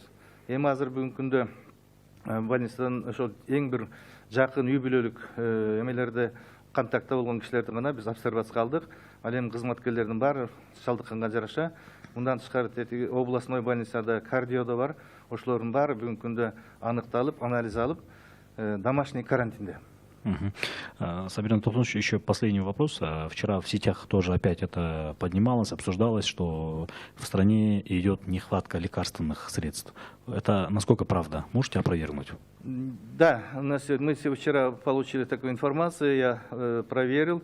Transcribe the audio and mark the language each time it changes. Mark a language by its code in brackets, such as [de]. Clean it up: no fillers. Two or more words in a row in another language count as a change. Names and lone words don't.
[ky] Эми азыр бүгүнкү күндө больницадан ошол эң бир жакын үй бүлөлүк эмелерде контактта болгон кишилерди гана биз обсервацияга алдык. Ал эми кызматкерлердин баары чалдыкканга жараша. Мындан тышкары областной больницада кардиодо бар. Ошолордун баары бүгүнкү күндө аныкталып, анализ алып, домашний карантинде. [ru] Сабиржан Толтонович, еще последний вопрос. Вчера в сетях тоже опять это поднималось, обсуждалось, что в стране идет нехватка лекарственных средств. Это насколько правда? Можете опровергнуть? Да, мы вчера получили такую информацию, я проверил.